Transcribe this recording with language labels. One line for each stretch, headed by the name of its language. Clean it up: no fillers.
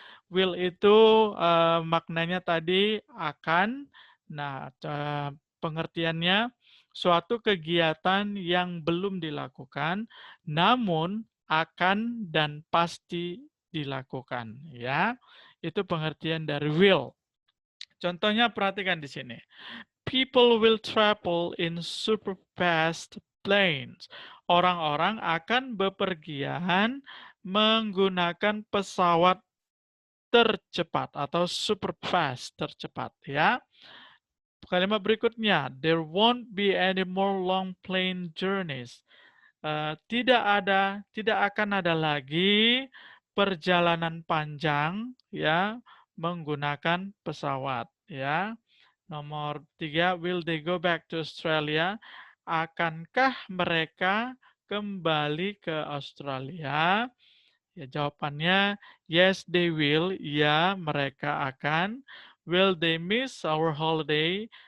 Indonesian: Will itu maknanya tadi akan. Nah, pengertiannya suatu kegiatan yang belum dilakukan namun akan dan pasti dilakukan, ya. Itu pengertian dari will. Contohnya perhatikan di sini.
English: People will travel in super fast planes.
Indonesian: Orang-orang akan bepergian menggunakan pesawat tercepat atau super fast, tercepat, ya. Kalimat berikutnya,
English: there won't be any more long plane journeys.
Indonesian: Tidak akan ada lagi perjalanan panjang, ya, menggunakan pesawat, ya. Nomor 3,
English: will they go back to Australia?
Indonesian: Akankah mereka kembali ke Australia? Ya, jawabannya
English: yes they will.
Indonesian: Ya, mereka akan.
English: Will they miss our holiday?